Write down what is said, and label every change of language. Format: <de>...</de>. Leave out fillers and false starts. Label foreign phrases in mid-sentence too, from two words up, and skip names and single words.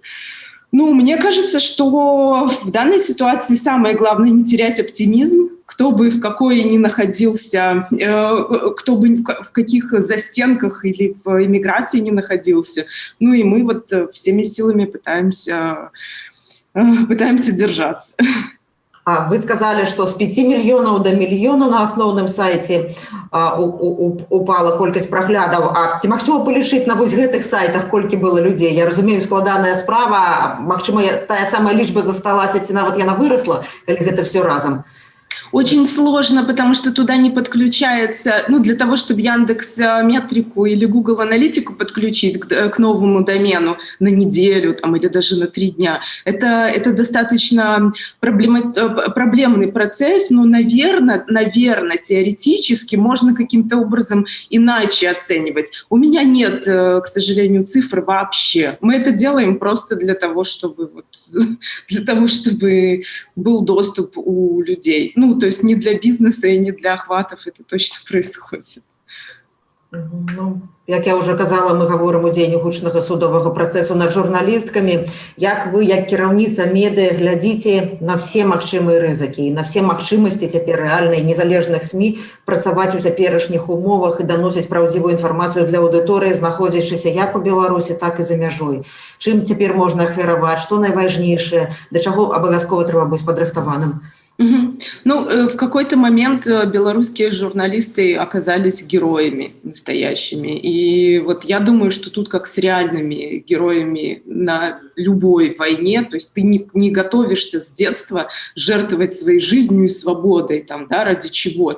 <ru>Ну, мне кажется, что в данной ситуации самое главное — не терять оптимизм. Кто бы в какой ни находился, кто бы в каких застенках или в эмиграции не находился. Ну и мы вот всеми силами пытаемся держаться.</ru> <be>А вы сказали, что с 5 мільёнаў до мільёна на асноўным сайце упала колькасць праглядаў. А ці магчыма палічыць на вось гэтых сайтах, колькі было людзей? Я разумею, складаная справа. Магчыма, тая самая лічба засталася, ці нават яна вырасла, калі гэта все разом?</be> <ru>Очень сложно, потому что туда не подключается, ну, для того, чтобы Яндекс.Метрику или Google Аналитику подключить к новому домену на неделю там, или даже на 3 дня, это достаточно проблемный процесс, но, наверное, теоретически можно каким-то образом иначе оценивать. У меня нет, к сожалению, цифр вообще. Мы это делаем просто для того, чтобы был доступ у людей. Ну, то есть не для бизнеса и не для охватов это точно происходит.</ru> <be>Ну, як я уже казала, мы говорим у дзень гучнага судовага працэсу над журналісткамі. Як вы, як кіраўніца медыа, глядзіце на все магчымыя рызыкі і на все магчымасці цяпер рэальнай незалежных СМІ працаваць у цяперашніх умовах і даносіць праўдзівую інфармацыю для аўдыторыі, знаходзячыся як у Беларусі, так і за мяжой. Чым цяпер можна ахвяраваць, што найважнейшае, да чаго абавязкова трэба быць падрыхтаваным?</be> <ru>Ну, в какой-то момент белорусские журналисты оказались героями настоящими. И вот я думаю, что тут как с реальными героями на любой войне, то есть ты не готовишься с детства жертвовать своей жизнью и свободой, там, да, ради чего?</ru>